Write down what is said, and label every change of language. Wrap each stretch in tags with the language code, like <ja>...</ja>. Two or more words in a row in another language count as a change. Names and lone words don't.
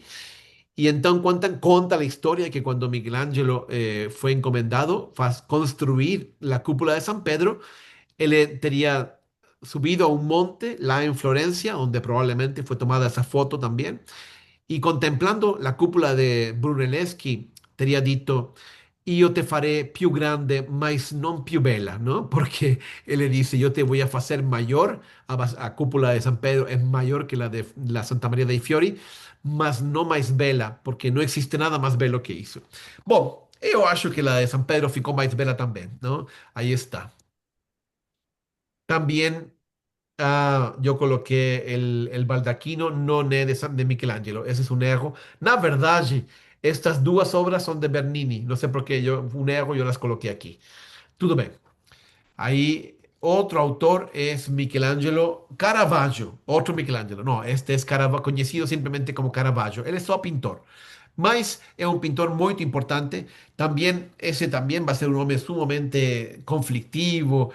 <es>Y entonces cuenta la historia que cuando Michelangelo fue encomendado a construir la cúpula de San Pedro, él tenía subido a un monte, lá en Florencia, donde probablemente fue tomada esa foto también, y contemplando la cúpula de Brunelleschi, tenía dicho,</es> <it>io te faré più grande, mas non più bella,</it> <es>¿no? Porque él le dice, yo te voy a hacer mayor, a cúpula de San Pedro es mayor que la de la Santa María dei Fiori, mas no más bella, porque no existe nada más bello que hizo. Bueno, yo acho que la de San Pedro ficou más bella también, ¿no? Ahí está. También yo coloqué el baldaquino</es> <it>non è</it> <es>de Michelangelo. Ese es un erro.</es> <pt>Na verdade,</pt> <es>estas dos obras son de Bernini. No sé por qué un erro, yo las coloqué aquí. Todo bien. Ahí otro autor es Michelangelo Caravaggio. Otro Michelangelo. No, este es conocido simplemente como Caravaggio. Él es solo pintor. Mas es un pintor muy importante. También, ese también va a ser un hombre sumamente conflictivo.</es>